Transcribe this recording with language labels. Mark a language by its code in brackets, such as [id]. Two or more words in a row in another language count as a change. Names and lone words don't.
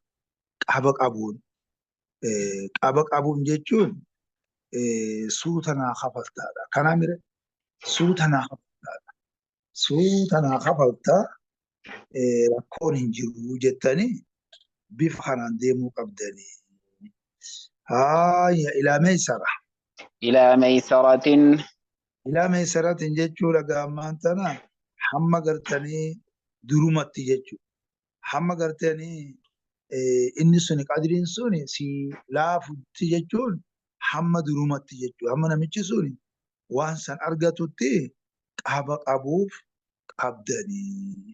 [om] Qaba qabuun jechuun suuta naa kafaltaadha. Kanaa mire suuta naa kafaltaadha. Suuta naa kafaltaa rakkoon hin jiru jettanii bifa kanaan deemuu qabdanii. [ar] إلى ميسرة. إلى ميسرة. إلى ميسرة [om] jechuudha gaammaan tana hamma gartanii durumatti jechuudha. Hamma gartanii inni suni qadriin suni si laafutti jechuun hamma durumatti jechuudha. Hamma namichi suni waan san argatutti qaba qabuuf qabdanii.